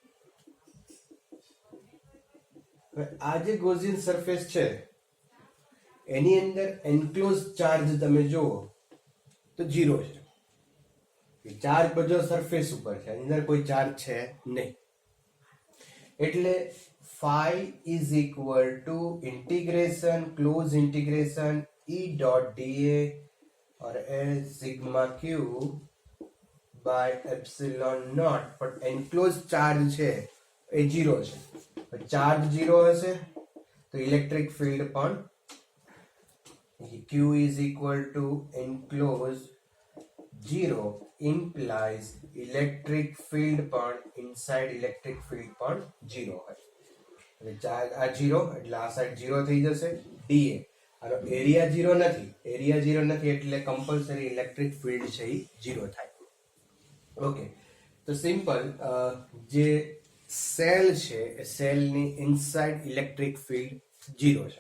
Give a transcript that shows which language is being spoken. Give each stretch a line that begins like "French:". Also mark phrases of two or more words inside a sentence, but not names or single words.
Gujarati: આ જે
English: Gaussian surface
Gujarati: છે એની અંદર
English: enclose charge
Gujarati: તમે જુઓ તો 0 છે. ચાર્જ બધો સરફેસ ઉપર છે, એની અંદર કોઈ ચાર્જ છે નહીં.
English: એટલે phi is equal to integration close integration E dot dA or as sigma q by epsilon naught.
Gujarati: પણ
English: enclose charge
Gujarati: છે એ 0 છે. ચાર્જ 0 હશે તો
English: electric field
Gujarati: પણ
English: Q is equal to enclosed 0 implies electric field
Gujarati: પણ
English: inside electric field
Gujarati: પણ 0 હોય. એટલે ચાર્જ આ 0 એટલે આ સાઈડ 0 થઈ જશે. dA આનો એરિયા 0 નથી, એરિયા 0 નથી એટલે કમ્પલસરી
English: electric field
Gujarati: છે એ 0 થાય. ઓકે, તો સિમ્પલ જે સેલ છે એ સેલની ઇનસાઇડ
English: electric field
Gujarati: 0 છે.